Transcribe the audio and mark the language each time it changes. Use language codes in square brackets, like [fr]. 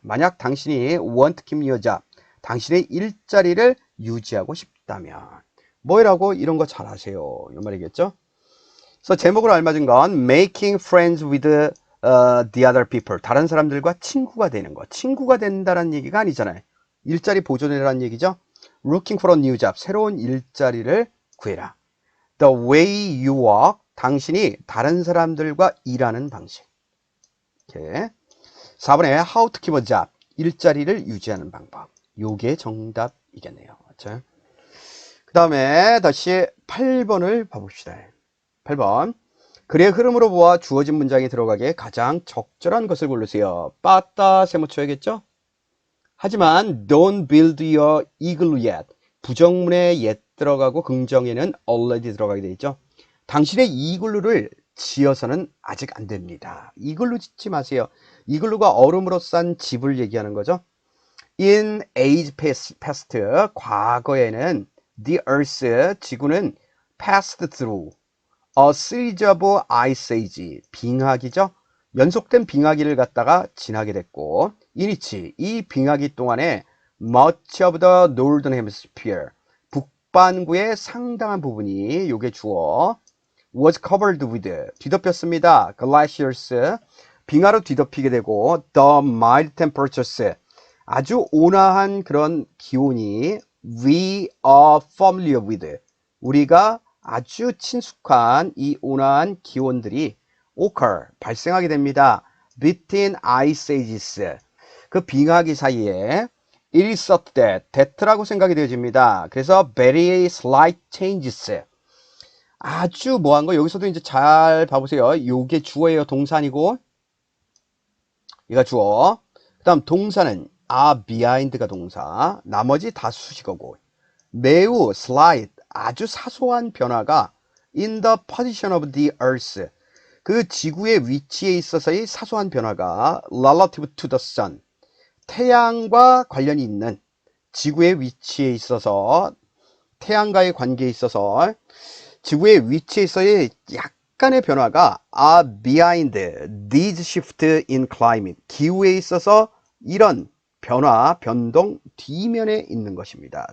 [ko] 만약 당신이 [en] want to keep your job, [ko] 당신의 일자리를 유지하고 싶다면 뭐라고, 이런 거 잘 하세요, 이 말이겠죠. 그래서 제목으로 알맞은 건 [en] making friends with the other people, [ko] 다른 사람들과 친구가 되는 거. 친구가 된다는 얘기가 아니잖아요. 일자리 보존해라는 얘기죠. [en] looking for a new job, [ko] 새로운 일자리를 구해라. [en] The way you work, [ko] 당신이 다른 사람들과 일하는 방식. 이렇게. 4번에 [en] how to keep a job, [ko] 일자리를 유지하는 방법. 요게 정답이겠네요. 그렇죠? 그 다음에 다시 8번을 봐봅시다. 8번. 글의 흐름으로 보아 주어진 문장에 들어가기에 가장 적절한 것을 고르세요. 빠따 세모 쳐야겠죠? 하지만 [en] don't build your igloo yet, [ko] 부정문에 yet 들어가고 긍정에는 already 들어가게 되어 있죠. 당신의 이글루를 지어서는 아직 안 됩니다. 이글루 짓지 마세요. 이글루가 얼음으로 싼 집을 얘기하는 거죠. [en] In age past, [ko] 과거에는 [en] the earth, [ko] 지구는 [en] passed through a series of ice age, [ko] 빙하기죠. 연속된 빙하기를 갖다가 지나게 됐고, 이니치, 이 빙하기 동안에 [en] much of the northern hemisphere, [ko] 북반구의 상당한 부분이, 요게 주어, [en] was covered with, [ko] 뒤덮였습니다. glaciers, 빙하로 뒤덮이게 되고, [en] the mild temperatures, [ko] 아주 온화한 그런 기온이, [en] we are familiar with, [ko] 우리가 아주 친숙한 이 온화한 기온들이 occur, 발생하게 됩니다. [en] between ice ages, [ko] 그 빙하기 사이에 [en] it is thought that라고 [ko] 생각이 되어집니다. 그래서 [en] very slight changes, [ko] 아주 뭐한 거, 여기서도 이제 잘 봐보세요. 요게 주어예요. 동사 아니고. 얘가 주어. 그 다음 동사는 behind가 동사. 나머지 다 수식어고. 매우 slight, 아주 사소한 변화가 [en] in the position of the earth, [ko] 그 지구의 위치에 있어서의 사소한 변화가 [en] relative to the sun, [ko] 태양과 관련이 있는, 지구의 위치에 있어서, 태양과의 관계에 있어서 지구의 위치에서의 약간의 변화가 [en] are behind these shift in climate, [ko] 기후에 있어서 이런 변화, 변동 뒤면에 있는 것입니다.